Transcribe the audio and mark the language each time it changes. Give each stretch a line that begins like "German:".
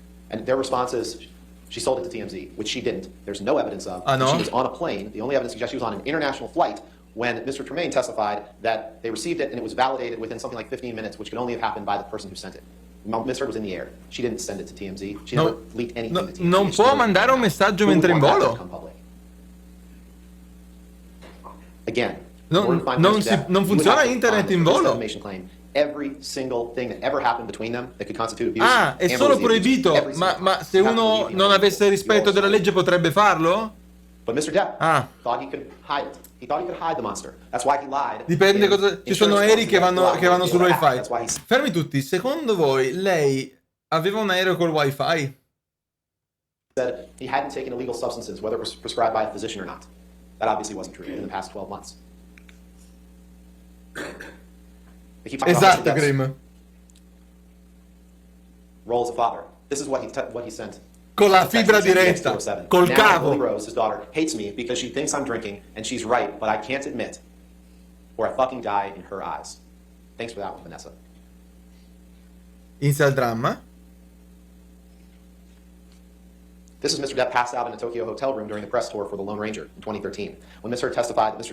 English: And their response is, she sold it to TMZ, which she didn't. There's no evidence of.
Italian: Ah, no?
English: She was on a plane. The only evidence suggests she was on an international flight when Mr. Tremaine testified that they received it and it was validated within something like 15 minutes, which could only have happened by the person who sent it. Miss Heard was in the air. She didn't send it to TMZ. She never leaked anything to TMZ.
Italian: Non può mandare un messaggio mentre è in volo.
English: Again,
Italian: Non funziona internet in volo.
English: Every single thing that ever happened between them that could constitute abuse.
Italian: Ah, è solo proibito, ma se uno non avesse rispetto della legge potrebbe farlo?
English: But Mr. Depp thought he could hide it. He thought he could hide the monster. That's why he lied.
Italian: Dipende cosa... Ci sono aerei che vanno sul wifi. Fermi tutti, secondo voi lei aveva un aereo col wifi?
English: Said he hadn't taken illegal substances, whether it was prescribed by a physician or not. That obviously wasn't true in the past 12 months.
Italian: Esatto, Grim.
English: Role as a father. This is what he sent.
Italian: Con la fibra diretta, col cavo.
English: Lily Rose, his daughter, hates me because she thinks I'm drinking, and she's right, but I can't admit, or I fucking die in her eyes. Thanks for that one, Vanessa.
Italian: Inizia il dramma.
English: This is Mr. Depp passed out in a Tokyo hotel room during the press tour for The Lone Ranger in 2013, when Miss Heard testified that Mr.